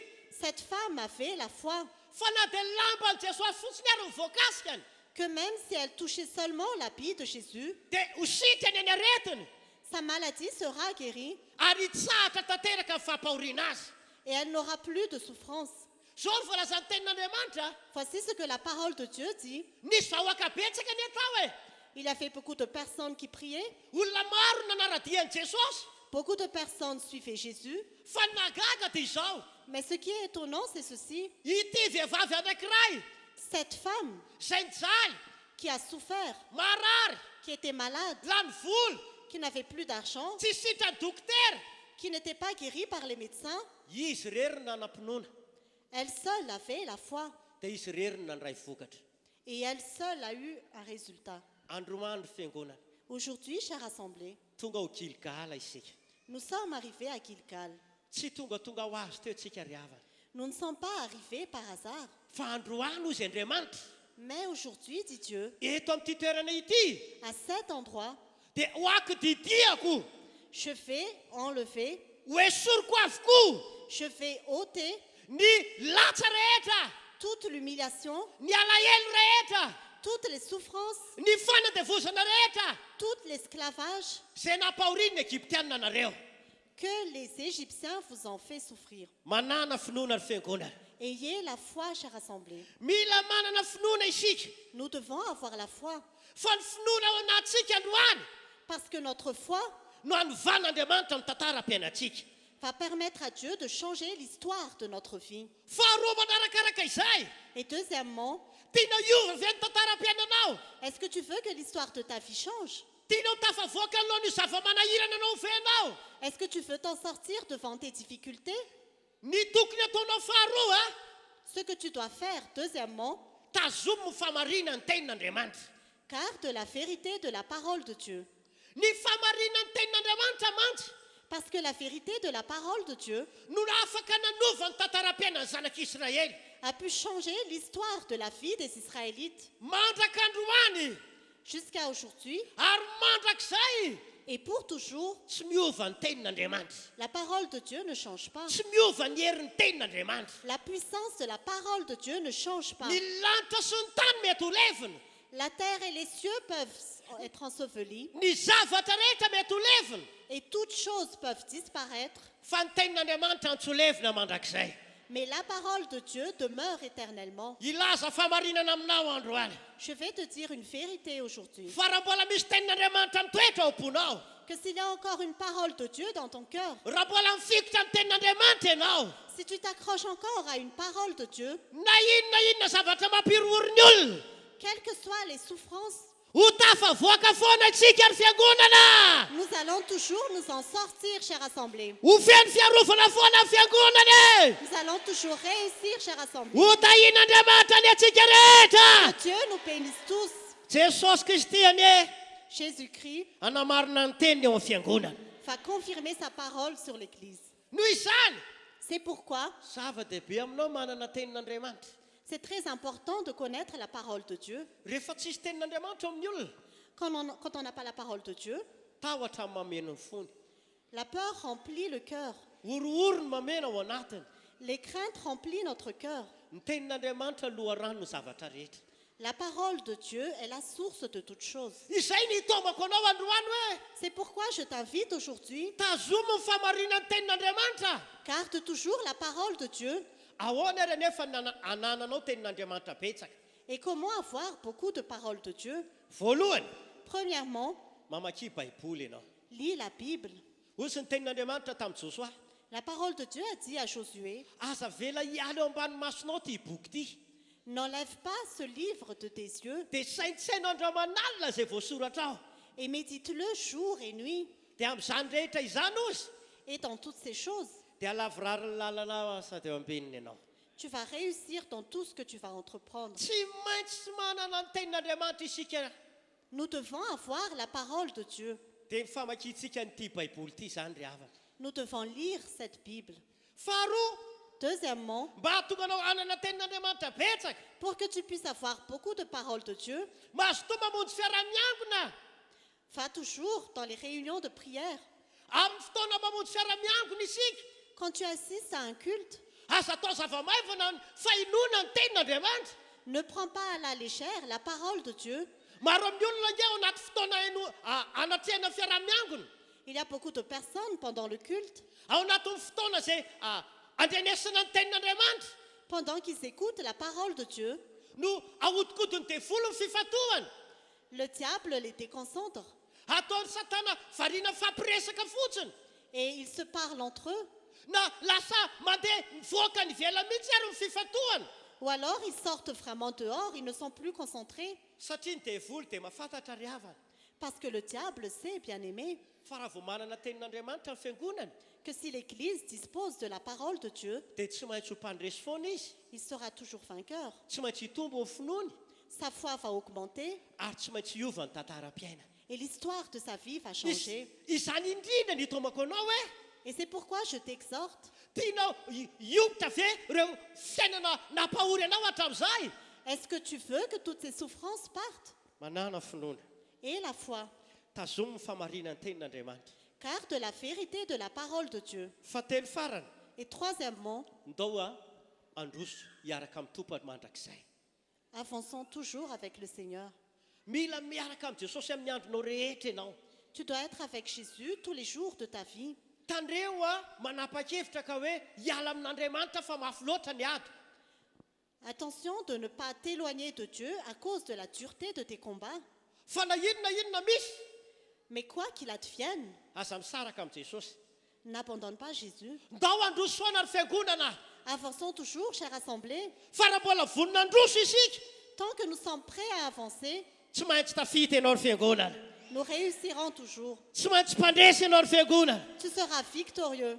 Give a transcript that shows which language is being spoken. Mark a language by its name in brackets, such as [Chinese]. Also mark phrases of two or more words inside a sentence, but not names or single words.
[French] Cette femme avait la foi [Malagasy] fa na dia lamban'i Jesosy fotsiny ary ny voakasikany, [French] que même si elle touchait seulement l'habit de Jésus, [Malagasy] dia ho sitrany any aretina, [French] sa maladie sera guérie [Malagasy] ary hitsahatra tanteraka ny fampahoriana azy. [French] et elle n'aura plus de souffrance. [Malagasy] Zao ny voalazan'ny tenin'Andriamanitra, [French] Voici ce que la parole de Dieu dit. [Malagasy] nisy vahoaka betsaka ny atao e. [French] Il y avait beaucoup de personnes qui priaient, [Malagasy] Olona maro nanaradian'i Jesosy, [French] beaucoup de personnes suivaient Jésus. [Malagasy] fa nagaga dia izao. [French] Mais ce qui est étonnant, c'est ceci. [Malagasy] Ity vehivavy anankiray, [French] Cette femme [Malagasy] izay nijaly, [French] qui a souffert, [Malagasy] marary, [French] qui était malade, [Malagasy] lany vola, [French] qui n'avait plus d'argent, [Malagasy] tsy sitrany dokotera, [French] qui n'était pas guérie par les médecins, [Malagasy] izy rery nanam-pinoana, [French] elle seule avait la foi [Malagasy] dia izy rery nandray vokatra. [French] et elle seule a eu un résultat. [Malagasy] Androandro fiangonana, [French] Aujourd'hui, chère assemblée, [Malagasy] tonga ho Gilgala isika. [French] nous sommes arrivés à Gilgal. [Malagasy] Tsy tonga ho azy teo tsika ry havana. [French] Nous ne sommes pas arrivés par hasard, [Malagasy] Fa androany izy Andriamanitra. [French] mais aujourd'hui, dit Dieu, [Malagasy] Eto amin'ity toerana ity, [French] à cet endroit, [Malagasy] dia ho akididiako, [French] je vais enlever, [Malagasy] ho esoriko avokoa [French] je vais ôter [Malagasy] ny latsa rehetra, [French] toute l'humiliation, [Malagasy] ny alahelo rehetra, [French] toutes les souffrances, [Malagasy] ny fanadevozana rehetra, [French] tout l'esclavage [Malagasy] izay nampahorin'ny Egyptianina anareo. [French] que les Égyptiens vous ont fait souffrir. [Malagasy] Manana finoana ny fiangonana. [French] Ayez la foi, chère assemblée. [Malagasy] Mila manana finoana isika, [French] Nous devons avoir la foi, [Malagasy] fa ny finoana ao anatsika androany [French] parce que notre foi [Malagasy] no anovan'Andriamanitra ny tantaram-piainantsika. [French] va permettre à Dieu de changer l'histoire de notre vie. [Malagasy] Faharoa manarakaraka izay, [French] Et deuxièmement, [Malagasy] tiana hiova ve ny tantaram-piainanao? [French] est-ce que tu veux que l'histoire de ta vie change? [Malagasy] Tianao tafavoaka alohan'io zava-manahirana anao hovenao? [French] Est-ce que tu veux t'en sortir devant tes difficultés? [Malagasy] Ny tokony ataonao faharoa a, [French] Ce que tu dois faire, deuxièmement, [Malagasy] tazomo famarina ny tenin'Andriamanitra. [French] garde la vérité de la parole de Dieu. [Malagasy] Ny famarina ny tenin'Andriamanitra mantsy [French] Parce que la vérité de la parole de Dieu [Malagasy] no afaka nanova ny tantaram-piainan'ny zanak'Israely. [French] a pu changer l'histoire de la vie des Israélites [Malagasy] Mandrak'androany [French] jusqu'à aujourd'hui [Malagasy] ary mandrak'izay [French] et pour toujours. [Malagasy] tsy miova ny tenin'Andriamanitra, [French] La parole de Dieu ne change pas. [Malagasy] tsy miova ny herin'ny tenin'Andriamanitra. [French] La puissance de la parole de Dieu ne change pas. [Malagasy] Ny lanitra sy ny tany mety ho levina, [French] La terre et les cieux peuvent être ensevelis [Malagasy] ny zavatra rehetra mety ho levina, [French] et toutes choses peuvent disparaître, [Malagasy] fa ny tenin'Andriamanitra no tsy ho levina mandrak'izay. [French] mais la parole de Dieu demeure éternellement. [Malagasy] Ilaza famarinana aminao androany, [French] Je vais te dire une vérité aujourd'hui, [Malagasy] fa raha mbola misy tenin'Andriamanitra mitoetra ao am-ponao, [French] que s'il y a encore une parole de Dieu dans ton cœur, [Malagasy] raha mbola mifikotra amin'ny tenin'Andriamanitra ianao, [French] si tu t'accroches encore à une parole de Dieu, [Malagasy] na inona zavatra mampirorory olona, [French] quelles que soient les souffrances, [Malagasy] ho tafavoaka foana antsika ary fiangonana, [French] nous allons toujours nous en sortir, chère assemblée. [Malagasy] ho feno fiarovana foana ny fiangonana, [French] Nous allons toujours réussir, chère assemblée. [Malagasy] ho tahin'Andriamanitra ny atsika rehetra. [French] Que Dieu nous bénisse tous. [Malagasy] Jesosy Kristy anie [French] Jésus-Christ [Malagasy] anamarina ny teniny eo amin'ny fiangonana. [French] va confirmer sa parole sur l'Église. [Malagasy] noho izany [French] C'est pourquoi [Malagasy] zava-dehibe aminao manana tenin'andriamanitra. [French] c'est très important de connaître la parole de Dieu. [Malagasy] Rehefa tsisy tenin'andriamanitra amin'ny olona, [French] Quand on n'a pas la parole de Dieu, [Malagasy] tahotra amin'ny mameno ny fony. [French] la peur remplit le cœur. [Malagasy] Orooro ny mamena ao anatiny. [French] Les craintes remplissent notre cœur. [Malagasy] Ny tenin'andriamanitra loharano ny zavatra rehetra. [French] La parole de Dieu est la source de toutes choses. [Malagasy] Izay ny tombako anao androany hoe [French] C'est pourquoi je t'invite aujourd'hui, [Malagasy] tazomo ny famarinan'ny tenin'andriamanitra. [French] garde toujours la parole de Dieu. [Malagasy] Ahoana ary nefa anananao tenin'andriamanitra betsaka. [French] Et comment avoir beaucoup de paroles de Dieu? [Malagasy] Voalohany, [French] Premièrement, [Malagasy] mamaky baiboly ianao. [French] lis la Bible. [Malagasy] Osy ny tenin'andriamanitra tamin'ny Josoa. [French] La parole de Dieu a dit à Josué, [Malagasy] Aza vela hiala eo ambany masonao ty boky ty. [French] n'enlève pas ce livre de tes yeux [Malagasy] Dia saintsaina androaman'alina izay voasoratra ao. [French] et médite-le jour et nuit. [Malagasy] Dia amin'izany rehetra izany ozy [French] Et dans toutes ces choses, [Malagasy] dia lavorary ny lalana sady eo ambininy ianao. [French] tu vas réussir dans tout ce que tu vas entreprendre. [Malagasy] Tsy maintsy manana ny tenin'andriamanitra isika. [French] Nous devons avoir la parole de Dieu. [Malagasy] Dia ny famakiantsika n'ity baiboly ity zany ry havana. [French] Nous devons lire cette Bible. [Malagasy] Faharoa, [French] Deuxièmement, [Malagasy] mba hahatonga anao hanana tenin'andriamanitra betsaka, [French] pour que tu puisses avoir beaucoup de paroles de Dieu, [Malagasy] mahazo toa mamonjy fiara-miangona. [French] va toujours dans les réunions de prière. [Malagasy] Amin'ny fotoana mamonjy fiara-miangona isika, [French] Quand tu assistes à un culte, [Malagasy] aza atao zava-maivana ny fainoana ny tenin'andriamanitra. [French] ne prends pas à la légère la parole de Dieu. [Malagasy] Maro amin'ny olona nge ao anaty fotoana anatrehana fiara-miangona. [French] Il y a beaucoup de personnes pendant le culte, [Malagasy] Ao anatin'ny fotoana izay andrenesana ny tenin'andriamanitra [French] pendant qu'ils écoutent la parole de Dieu, [Malagasy] no ahodikodiny devolo ny fifatohana. [French] le diable les déconcentre [Malagasy] Ataony satana variana fampiresaka fotsiny. [French] et ils se parlent entre eux. [Malagasy] Na lasa mandeha mivoaka ny vela mihitsy ary ny fifatohana. [French] Ou alors ils sortent vraiment dehors, ils ne sont plus concentrés. [Malagasy] Satria ny devolo dia mahafantatra ry havana. [French] Parce que le diable sait, bien aimé, [Malagasy] Fa raha vao manana tenin'andriamanitra ny fiangonana, [French] que si l'Église dispose de la parole de Dieu, [Malagasy] dia tsy maintsy ho mpandresy foana izy. [French] il sera toujours vainqueur. [Malagasy] Tsy maintsy hitombo ny finoany [French] Sa foi va augmenter [Malagasy] ary tsy maintsy hiova ny tantara-piaina. [French] et l'histoire de sa vie va changer. [Malagasy] Izany indrindra ny tomako anao hoe [French] Et c'est pourquoi je t'exhorte, [Malagasy] tianao iomotra ve ireo fiainana nampahory anao hatramin'izay. [French] est-ce que tu veux que toutes ces souffrances partent? [Malagasy] Manana finoana, [French] Et la foi, [Malagasy] tazomo ny famarinan'ny tenin'andriamanitra. [French] garde la vérité de la parole de Dieu. [Malagasy] Fahatelo farany, [French] Et troisièmement, [Malagasy] ndao androso hiaraka amin'ny tompany mandrakizay. [French] avançons toujours avec le Seigneur. [Malagasy] Mila miaraka amin'ny Jesosy amin'ny andronao rehetra ianao. [French] Tu dois être avec Jésus tous les jours de ta vie. [Malagasy] Tandreo manapa-kevitra ka hoe hiala amin'Andriamanitra fa mafy loatra ny ady. [French] Attention de ne pas t'éloigner de Dieu à cause de la dureté de tes combats. [Malagasy] Fa na inona misy, [French] Mais quoi qu'il advienne, [Malagasy] aza misaraka amin'ny Jesosy. [French] n'abandonne pas Jésus. [Malagasy] Ndao androso foana ny fiangonana. [French] Avançons toujours, chère assemblée. [Malagasy] Fa raha mbola vonona androso isika, [French] Tant que nous sommes prêts à avancer, [Malagasy] tsy maintsy tafita ianao ny fiangonana. [French] nous réussirons toujours. [Malagasy] Tsy maintsy mpandresy ianao ny fiangonana. [French] Tu seras victorieux.